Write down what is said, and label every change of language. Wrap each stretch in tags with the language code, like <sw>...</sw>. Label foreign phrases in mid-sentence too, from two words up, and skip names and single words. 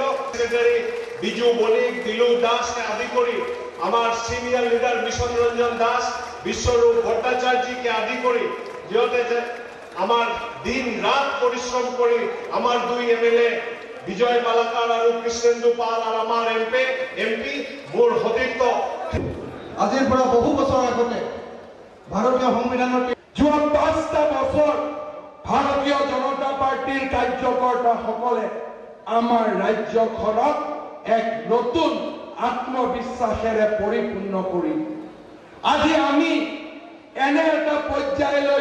<bn>সেক্রেটারি বিজু বণিক, দিলু দাসকে আদি করি, আমার সিনিয়র লিডার মিশন রঞ্জন দাস, বিশ্বরূপ ভট্টাচার্যকে আদি করি, যেহেতু আমার দিন রাত পরিশ্রম করি, আমার 2 এমএলএ বিজয় মালাকার আর কৃষ্ণেন্দু পাল আর আমার এমপি</bn> <as>মোৰ সতীৰ্থ। আজিৰ পৰা বহু বছৰ আগতে ভাৰতীয় সংবিধানৰ যোৱা 5টা বছৰ ভাৰতীয় জনতা পাৰ্টিৰ কাৰ্যকৰ্তাসকলে আমাৰ ৰাজ্যখনক এক নতুন আত্মবিশ্বাসেৰে পৰিপূৰ্ণ কৰি আজি আমি এনে এটা পৰ্যায়লৈ</as>